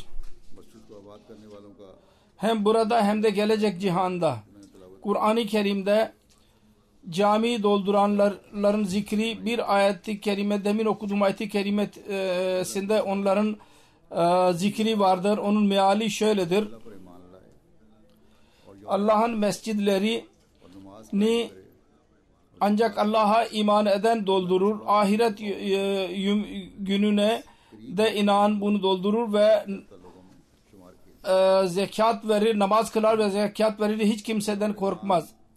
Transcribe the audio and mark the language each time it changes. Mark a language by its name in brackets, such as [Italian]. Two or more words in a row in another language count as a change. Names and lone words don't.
[Urdu] مسجد کو آباد کرنے والوں کا [Turkish] Hem burada hem de gelecek cihanda. Kur'an-ı Kerim'de camiyi dolduranların zikri bir ayet-i kerime, demin okuduğum ayet-i kerimesinde onların zikri vardır. Onun meali şöyledir. [Urdu] اللہ پر ایمان لائے [Turkish] Allah'ın mescidleri ni ancak Allah'a iman eden doldurur. Ahiret gününe de inan bunu doldurur ve zekat verir, namaz kılar ve zekat verir. Hiç kimseden korkmaz.